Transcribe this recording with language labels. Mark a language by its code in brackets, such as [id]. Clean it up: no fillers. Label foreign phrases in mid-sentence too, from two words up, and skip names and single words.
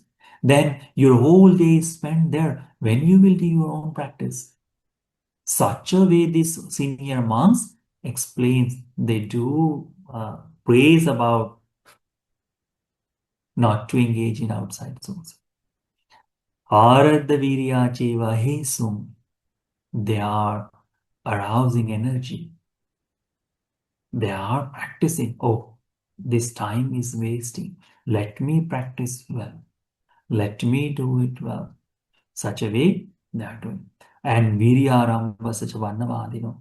[en] Then your whole day is spent there. When you will do your own practice? Such a way these senior monks explains, they do praise about not to engage in outside source. [pi] Aradha virya cheva hesum. [en] They are arousing energy. They are practicing. Oh, this time is wasting. Let me practice well. Let me do it well. Such a way they are doing. And Viryaramba such a Vannavadino.